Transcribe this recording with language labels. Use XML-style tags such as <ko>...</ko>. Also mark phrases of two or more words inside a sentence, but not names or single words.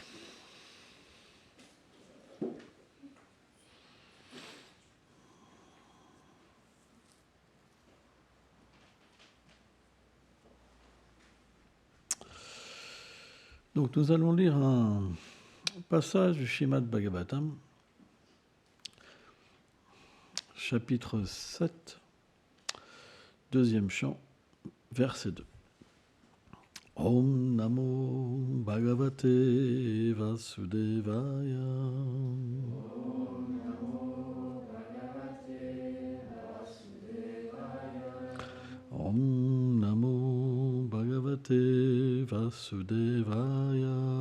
<fr>Donc nous allons lire un passage du Srimad Bhagavatam, chapitre 7, deuxième chant, verset 2.</fr> <sa>Om Namo Bhagavate Vasudevaya. Om Namo Bhagavate Vasudevaya.</sa>